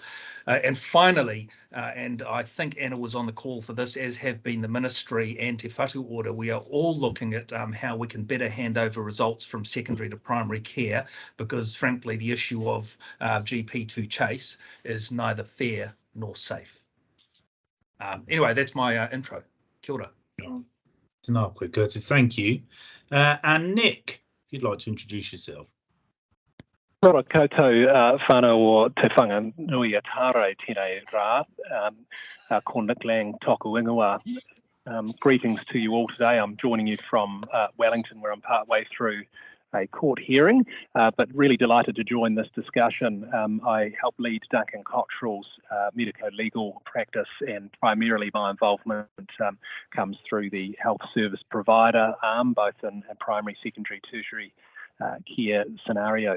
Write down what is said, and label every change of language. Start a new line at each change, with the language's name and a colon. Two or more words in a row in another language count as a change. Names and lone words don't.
English: And finally, and I think Anna was on the call for this, as have been the ministry and Te Whatu Order, we are all looking at how we can better hand over results from secondary to primary care, because frankly the issue of GP to chase is neither fair nor safe. Anyway, that's my intro.
Māori: Kia ora.
English: No, quick, Curtis, thank you. And Nick, if you'd like to introduce yourself.
Māori: Ora koutou whānau o te whanga nui a tārai tēnei rā, ko Nick Lang tōku ingoa.
English: Greetings to you all today. I'm joining you from Wellington, where I'm partway through a court hearing, but really delighted to join this discussion. I help lead Duncan Cottrell's medico-legal practice, and primarily my involvement comes through the health service provider arm, both in primary, secondary, tertiary care scenarios.